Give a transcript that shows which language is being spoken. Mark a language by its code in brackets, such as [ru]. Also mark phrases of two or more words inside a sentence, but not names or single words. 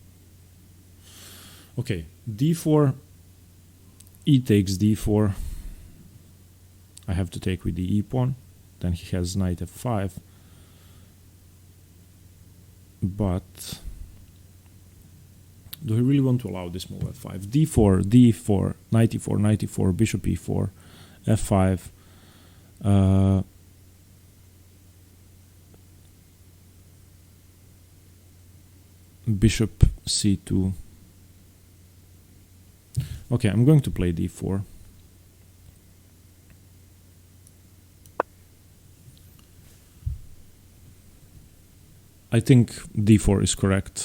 [en] Okay, d4, e takes d4. I have to take with the e pawn. Then he has knight f5. But do I really want to allow this move f5? d4, d4, knight e4, knight e4, bishop e4, f5. Bishop c2. Okay, I'm going to play d4. I think d4 is correct.